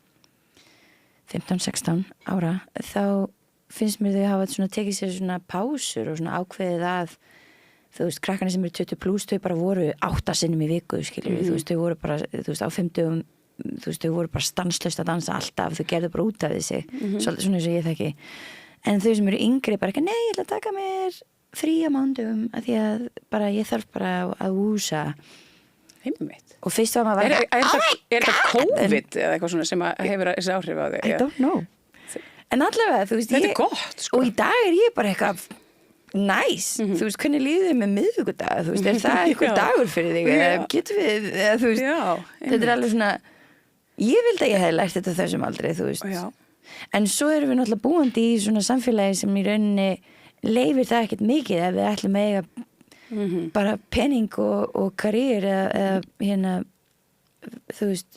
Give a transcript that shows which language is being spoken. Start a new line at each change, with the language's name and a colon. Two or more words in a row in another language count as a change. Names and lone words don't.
Icelandic: 15-16 ára þá finnst mér þau hafa svona tekið sér svona pásur og svona ákveðið að krakkarnir sem eru 20 plus, þau bara voru 8 sinnum í viku, skilur þau voru bara, á 50 þau voru bara stanslaust að dansa alltaf, þau gerðu bara út af þessi, svolítið svona eins og ég þekki en þau sem eru yngri bara ekki, nei, ég ætla að taka mér frí á mándum, að því að bara, ég þarf bara að úsa Einmitt. Og fyrst var maður er það COVID eða eitthvað svona sem hefur þessi áhrif á þig?
English: I don't know.
Icelandic: En allavega, þú veist, þetta er gott, sko. Og í dag er ég bara eitthvað nice, þú veist, hvernig líður þið með miðvikudag, þú veist, er það einhver dagur fyrir þig, eða getur við, eða þú veist, þetta er alveg svona, ég vildi að ég hef lært þetta þessum aldrei, þú veist, en svo erum við náttúrulega búandi í svona samfélagi sem í rauninni leifir það ekkert mikið ef við ætlum að eiga bara penning og karriér eða hérna, þú veist,